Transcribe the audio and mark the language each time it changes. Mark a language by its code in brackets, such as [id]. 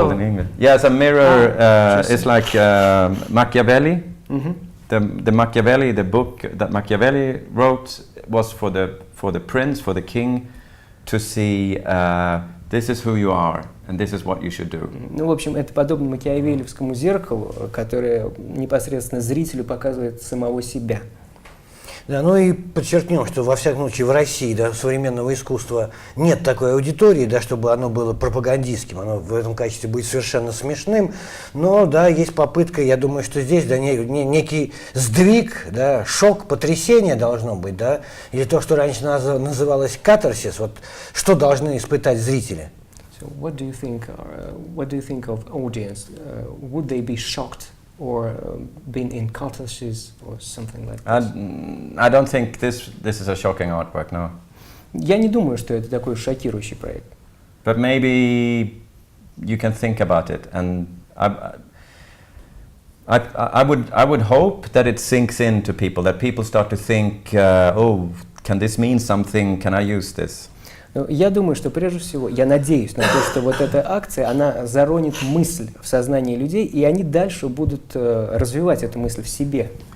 [en] called in English. Yeah, it's a mirror. It's like Machiavelli. The Machiavelli, the book that Machiavelli wrote, was for the prince, for the king, to see this is who you are and this is what you should do. [ru] Ну, в общем, это подобно макиавеллевскому зеркалу, которое непосредственно зрителю показывает самого себя. Да, ну и подчеркнем, что во всяком случае в России, да, современного искусства нет такой аудитории, да, чтобы оно было пропагандистским, оно в этом качестве будет совершенно смешным, но да, есть попытка, я думаю, что здесь да, некий сдвиг, да, шок, потрясение должно быть, да, или то, что раньше называлось катарсис, вот что должны испытать зрители? [en] So what do you think of audience? Would they be shocked? Or been in catharsis or something like that? I don't think this is a shocking artwork, no. [ru] Я не думаю, что это такой шокирующий проект. [en] But maybe you can think about it, and I would hope that it sinks into people, that people start to think, oh, can this mean something? Can I use this? [ru] Я думаю, что прежде всего, я надеюсь на то, что вот эта акция, она заронит мысль в сознании людей, и они дальше будут развивать эту мысль в себе.